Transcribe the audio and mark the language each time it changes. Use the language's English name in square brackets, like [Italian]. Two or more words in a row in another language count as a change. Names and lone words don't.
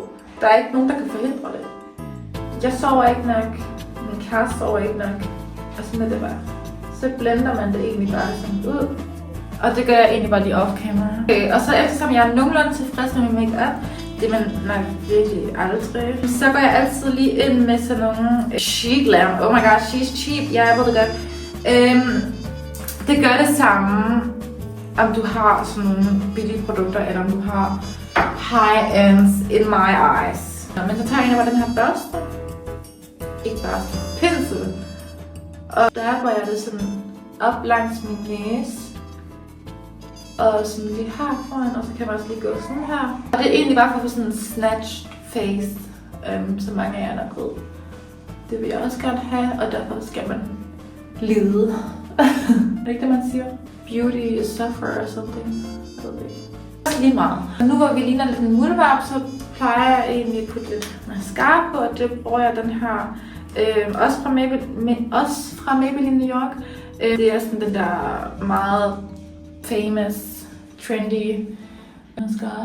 [Danish] Der er ikke nogen, der kan forhindre det. Jeg sover ikke nok, min kæreste sover ikke nok, og sådan er det bare. Så blender man det egentlig bare sådan ud. Og det gør jeg egentlig bare lige off-camera. Okay, og så eftersom jeg er nogenlunde tilfreds med min make-up, det man nok virkelig aldrig, så går jeg altid lige ind med sådan nogle Chic Glam. [English] Oh my god, she's cheap. [Danish] Ja, jeg ved det godt. Det gør det samme, om du har sådan nogle billige produkter, eller om du har [English] high-ends in my eyes. [Danish] Men så tager jeg bare den her børste. Ikke børste, pensel. Og der går jeg det sådan op langs min næse. Og sådan lige her foran, og så kan man også lige gå sådan her. Og det er egentlig bare for at få sådan en [English] snatch face, [Danish] som mange af jer nok ved. Det vil jeg også gerne have, og derfor skal man lide. Er det ikke det, man siger? [English] Beauty is suffer or something. [Danish] Jeg ved det ikke. Lige meget. Og nu hvor vi ligner lidt en muldvarp, så plejer jeg egentlig at putte lidt mascara på, og det bruger jeg den her. Også fra Maybelline New York. Det er sådan den der meget famous, trendy mascara.